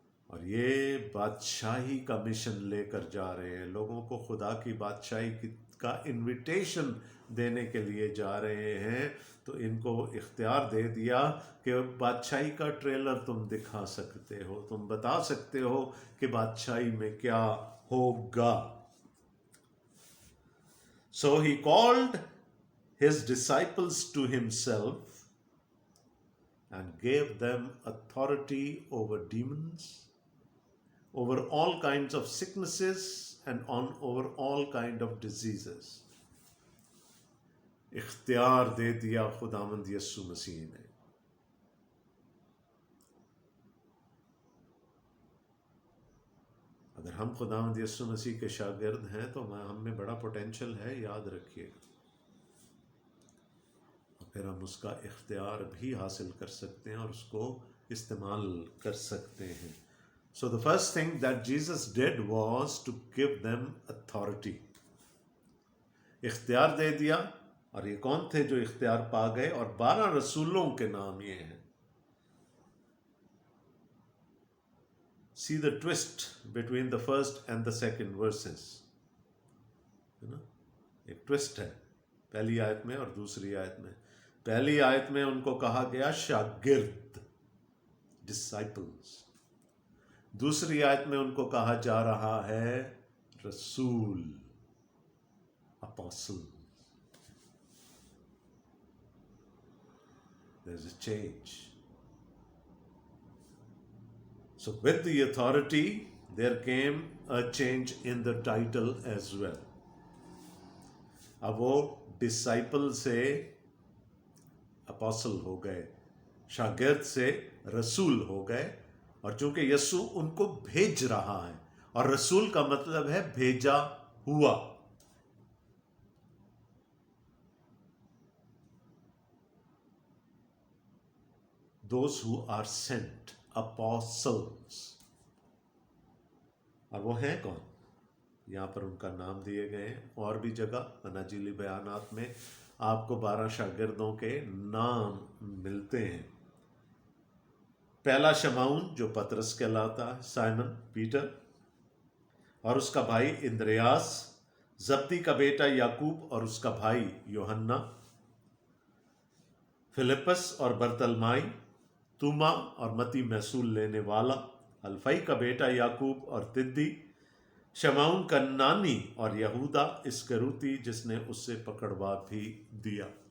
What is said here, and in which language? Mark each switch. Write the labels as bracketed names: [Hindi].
[Urdu] اور یہ بادشاہی کا مشن لے کر جا رہے ہیں، لوگوں کو خدا کی بادشاہی کا انویٹیشن دینے کے لیے جا رہے ہیں، تو ان کو اختیار دے دیا کہ بادشاہی کا ٹریلر تم دکھا سکتے ہو، تم بتا سکتے ہو کہ بادشاہی میں کیا ہوگا. [English] So he called his disciples to himself and gave them authority over demons, over all kinds of sicknesses, and over all kind of diseases. [Urdu] اختیار دے دیا خداوند یسوع مسیح نے. اگر ہم خداوند یسوع مسیح کے شاگرد ہیں تو ہم میں بڑا پوٹینشل ہے، یاد رکھیے گا، اور پھر ہم اس کا اختیار بھی حاصل کر سکتے ہیں اور اس کو استعمال کر سکتے ہیں. [English] So the first thing that Jesus did was to give them authority. [Urdu] اختیار دے دیا. اور یہ کون تھے جو اختیار پا گئے؟ اور 12 رسولوں کے نام یہ ہیں. [English] See the twist between the first and the second verses. [Urdu] ایک ٹوسٹ ہے پہلی آیت میں اور دوسری آیت میں. پہلی آیت میں ان کو کہا گیا شاگرد، ڈسائپلز. دوسری آیت میں ان کو کہا جا رہا ہے رسول، apostle. [English] There's a change. So with the authority, there came a change in the title as well. [Urdu] اب وہ ڈسائپل سے اپوسل ہو گئے، شاگرد سے رسول ہو گئے. اور چونکہ یسوع ان کو بھیج رہا ہے، اور رسول کا مطلب ہے بھیجا ہوا. [English] Those who are sent, apostles. [Urdu] اور وہ ہیں کون؟ یہاں پر ان کا نام دیے گئے ہیں. اور بھی جگہ اناجیلی بیانات میں آپ کو 12 شاگردوں کے نام ملتے ہیں. پہلا شمعون جو پطرس کہلاتا ہے، سائمن پیٹر، اور اس کا بھائی اندریاس، زبدی کا بیٹا یعقوب اور اس کا بھائی یوحنا، فلپس اور برتلمائی، توما اور متی محصول لینے والا، الفئی کا بیٹا یعقوب اور تدی، شمعون کنانی اور یہودا اسکروتی جس نے اس سے پکڑوا بھی دیا.